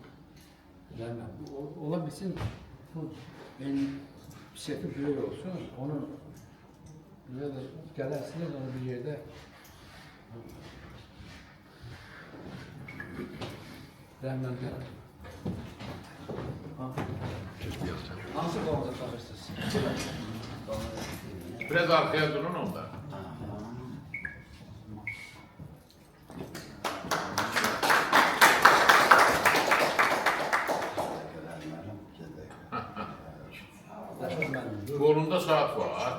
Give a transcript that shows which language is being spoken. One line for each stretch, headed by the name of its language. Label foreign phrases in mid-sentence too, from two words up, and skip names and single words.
Azerbaijani: Ola bilsin, bu seti böyük olsun, onu gələrsiniz, onu bir yerdə Rəhim müəllim gəlir.
Turkish: Hansı konuda çalışırsınız? Biraz arkaya durun onda. Kolunda saat var.